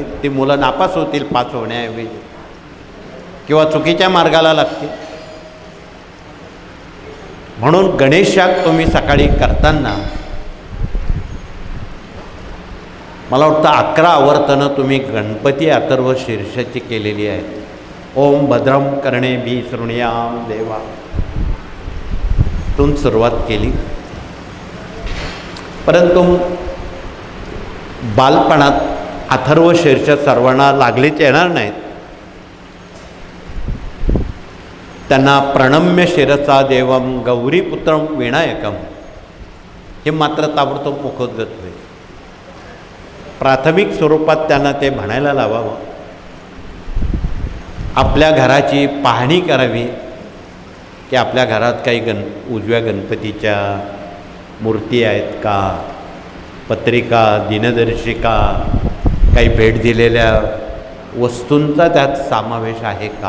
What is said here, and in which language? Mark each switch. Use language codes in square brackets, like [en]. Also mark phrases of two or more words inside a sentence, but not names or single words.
[mr] ती मुलं नापास होतील पास होण्याऐवजी, किंवा चुकीच्या मार्गाला लागतील. म्हणून गणेशात तुम्ही सकाळी करताना मला वाटतं 11 आवर्तनं तुम्ही गणपती अथर्व शीर्षाची केलेली आहे. [sa] ओम भद्रम कर्णे बी शृणुयाम देवा [mr] तून सुरुवात केली. परंतु बालपणात अथर्व शीर्ष सर्वांना लागलीच येणार नाहीत. त्यांना [sa] प्रणम्य शिरसा देवम गौरीपुत्रम विनायकम [mr] हे मात्र ताबडतोब मुखोद्गत होईल. प्राथमिक स्वरूपात त्यांना ते म्हणायला लावावं. आपल्या घराची पाहणी करावी की आपल्या घरात काही उजव्या गणपतीच्या मूर्ती आहेत का, पत्रिका, दिनदर्शिका, काही भेट दिलेल्या वस्तूंचा त्यात समावेश आहे का.